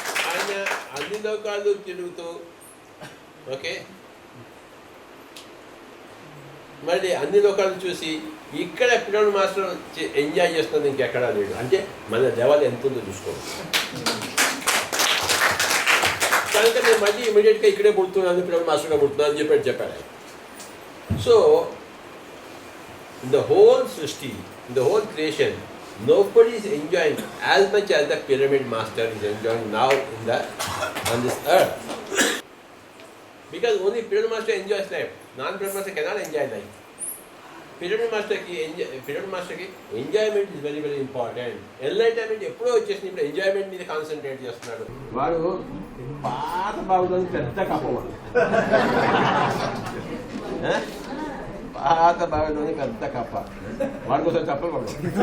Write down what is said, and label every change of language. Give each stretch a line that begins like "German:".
Telugu: ఆయన అన్ని లోకాలు తిరుగుతూ ఓకే మళ్ళీ అన్ని లోకాలు చూసి ఇక్కడ పిరమిడ్ మాస్టర్ ఎంజాయ్ చేస్తున్నది ఇంకెక్కడా లేడు. అంటే మన లెవెల్ ఎంత ఉందో చూసుకోండి. కనుక నేను మళ్ళీ ఇమీడియట్గా ఇక్కడే పుడుతున్నాను, పిరమిడ్ మాస్టర్గా పుడుతున్నాను అని చెప్పాడు.
English: So in the whole సృష్టి, in the whole creation, nobody is enjoying as much as the pyramid master is enjoying now on this earth. Because only pyramid master enjoys life. Non-pyramid master cannot enjoy life. Pyramid master ki enjoyment is very very important.
Telugu: Enlightenment ఎప్పుడో వచ్చేసింది, ఇప్పుడు enjoyment మీద concentrate చేస్తున్నాడు. వాడు పాత బాగుందని పెద్ద కప్పవాడు. పాత బావిలోని పెద్ద కప్ప. వాడి కోసం చెప్పకూడదు.